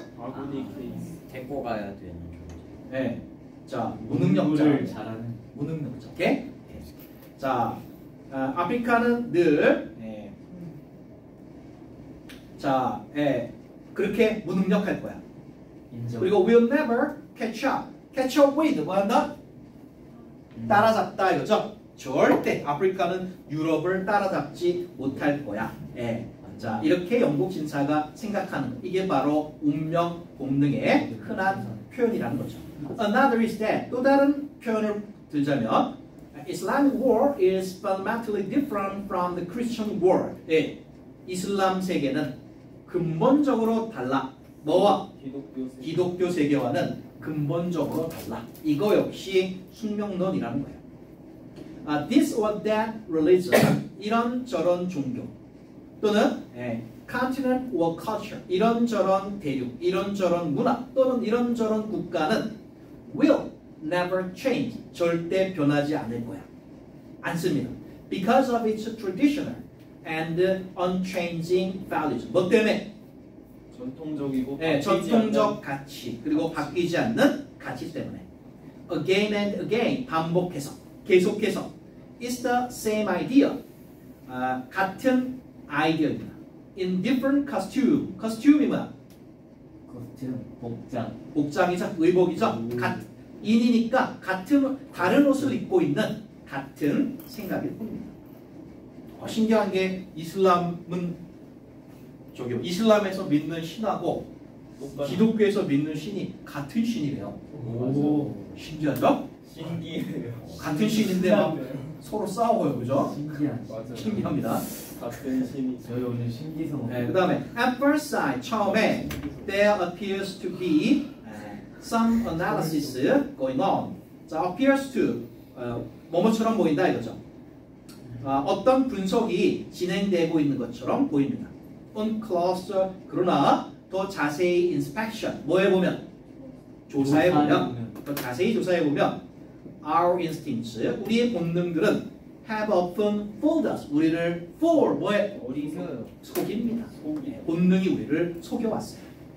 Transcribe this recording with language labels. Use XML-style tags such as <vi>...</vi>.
<ko>바구니 케이스. 데리고 가야 되는 네. 자, 무능력자. 잘하는. 무능력자. 오케이? 자, 아프리카는 늘 자, 그렇게 무능력할 거야. 인정. 그리고</ko> <en>will never catch up. catch up with</en> <ko>뭐한다? 따라잡다 이거죠. 절대 아프리카는 유럽을 따라잡지 못할 거야. 자, 이렇게 영국 신사가 생각하는 것. 이게 바로 운명 본능의 흔한 표현이라는 거죠.</ko> <en>Another is that,</en> <ko>또 다른 표현을 들자면</ko> <en>Islamic world is fundamentally different from the Christian world.</en> <ko>이슬람 세계는 근본적으로 달라. 뭐와? 기독교 세계와는 근본적으로 달라. 이거 역시 숙명론이라는 거예요.</ko> <en>This or that religion,</en> <ko>이런 저런 종교 또는</ko> <en>continent or culture,</en> <ko>이런 저런 대륙, 이런 저런 문화 또는 이런 저런 국가는</ko> <en>will never change,</en> <ko>절대 변하지 않을 거야. 않습니다.</ko> <en>Because of its traditional and unchanging values.</en> <ko>뭐 때문에? 전통적이고 전통적 가치 그리고 바뀌지 않는 가치 때문에.</ko> <en>Again and again,</en> <ko>반복해서 계속해서.</ko> <en>It's the same idea.</en> <ko>같은 아이디어입니다.</ko> <en>In different costume.</en> <ko>costume이 뭐야? 코스튬, 복장. 복장이죠. 의복이죠. 인이니까 다른 옷을 입고 있는 같은 생각일 뿐입니다. 신기한 게 이슬람에서 믿는 신하고 기독교에서 믿는 신이 같은 신이래요. 오. 신기하죠? 신기해요. 같은 신인데 막 서로 싸워요, 그죠? 신기한. 맞아요. 신기합니다. 같은 신이. 저희 오늘 신기성. 그 다음에</ko> <en>at first sight,</en> <ko>처음에</ko> <en>there appears to be some analysis going on.</en> <ko>자,</ko> <en>appears to</en> <ko>뭐뭐처럼 보인다 이거죠. 어떤 분석이 진행되고 있는 것처럼 보입니다.</ko> <en>On closer,</en> <ko>그러나 더 자세히</ko> <en>inspection,</en> <ko>뭐해 보면? 조사해 보면, 더 자세히 조사해 보면</ko> <en>our instincts,</en> <ko>우리의 본능들은</ko> <en>have often fooled us.</en> <ko>우리를 for 뭐에 어디서요? 속입니다. 본능이 우리를 속여왔어요.</ko>